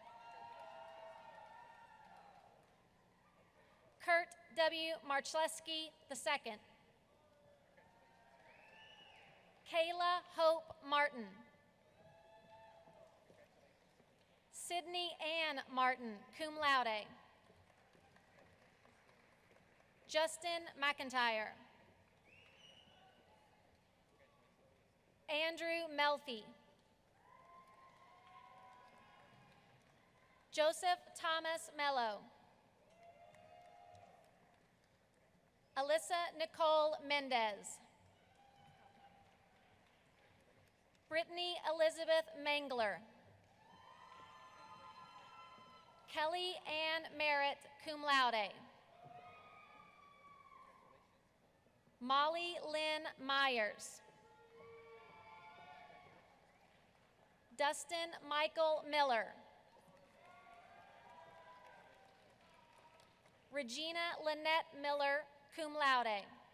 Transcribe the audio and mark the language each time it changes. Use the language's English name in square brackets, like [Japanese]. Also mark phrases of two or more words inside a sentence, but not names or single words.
[English] Kurt W. Marchleski II. Kayla Hope Martin. Sydney Ann Martin, [Latin] cum laude. [English] Justin McIntyre. Andrew Melfi. Joseph Thomas Mello. Alyssa Nicole Mendez. Brittany Elizabeth Mangler. Kelly Ann Merritt, [Latin] cum laude. [English] Molly Lynn Myers. Dustin Michael Miller. Regina Lynette Miller, [Latin] cum laude.